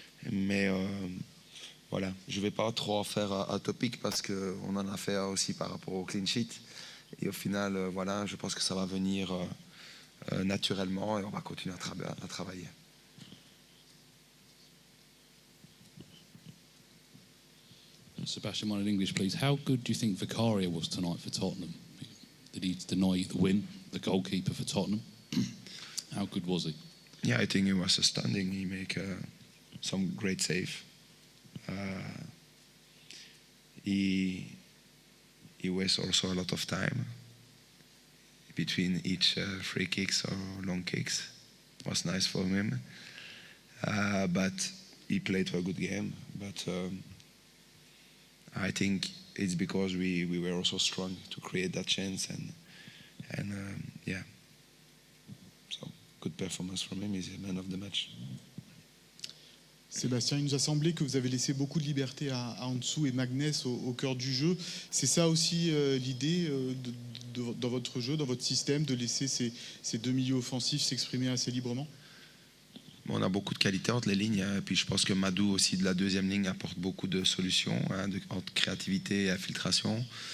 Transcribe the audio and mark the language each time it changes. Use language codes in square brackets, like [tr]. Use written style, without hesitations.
[fr] Mais voilà, je ne vais pas trop en faire un topic parce qu'on en a fait aussi par rapport au clean sheet. Et au final, voilà, je pense que ça va venir naturellement et on va continuer à travailler. [en] Sebastian, one in English, please. How good do you think Vicaria was tonight for Tottenham? Did he deny the win, the goalkeeper for Tottenham? How good was he? Yeah, I think he was outstanding. He made some great save. He wastes also a lot of time between each free kicks or long kicks. It was nice for him. But he played a good game. But I think it's because we were also strong to create that chance and yeah. So good performance from him. He's the man of the match. [fr] Sébastien, il nous a semblé que vous avez laissé beaucoup de liberté à Ansu et Magnès au cœur du jeu. C'est ça aussi l'idée dans votre jeu, dans votre système, de laisser ces deux milieux offensifs s'exprimer assez librement? On a beaucoup de qualité entre les lignes, hein. Puis je pense que Madou aussi de la deuxième ligne apporte beaucoup de solutions, hein, entre créativité et infiltration.